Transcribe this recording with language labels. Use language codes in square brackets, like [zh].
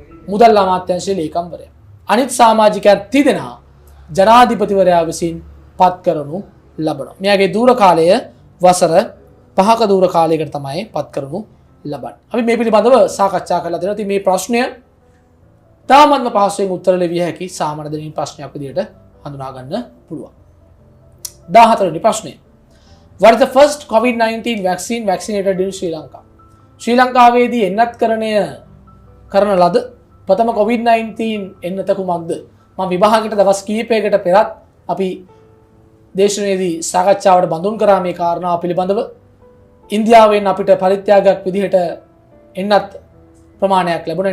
[si] මුදල් අමාත්‍යාංශයේ ලේකම්වරයා. අනිත් සමාජිකයන් 30 දෙනා ජනාධිපතිවරයා විසින් පත් කරනු ලබනවා. මෙයාගේ දූර කාලය වසර 5ක දූර කාලයකට තමයි පත් කරනු ලබන්නේ. අපි මේ පිළිබඳව සාකච්ඡා කරලා තියෙනවා. ඉතින් මේ ප්‍රශ්නය තාමත්ම පහසුවෙන් උත්තර ලිවිය හැකි සාමාන්‍ය දෙනින් ප්‍රශ්නයක් විදිහට හඳුනා ගන්න පුළුවන්. 14 වෙනි ප්‍රශ්නය. [en] What is the first COVID-19 vaccine vaccinated in Sri Lanka? [si] ශ්‍රී ලංකාවේදී එන්නත් කරන ලද ප්‍රථම COVID-19 එන්නත කුමක්ද? මම විභාගයට දවස් කිහිපයකට පෙරත් අපි දේශනයේදී සාකච්ඡාවට බඳුන් කරා මේ කාරණාව පිළිබඳව. ඉන්දියාවෙන් අපිට පරිත්‍යාගයක් විදිහට එන්නත් ප්‍රමාණයක් ලැබුණා.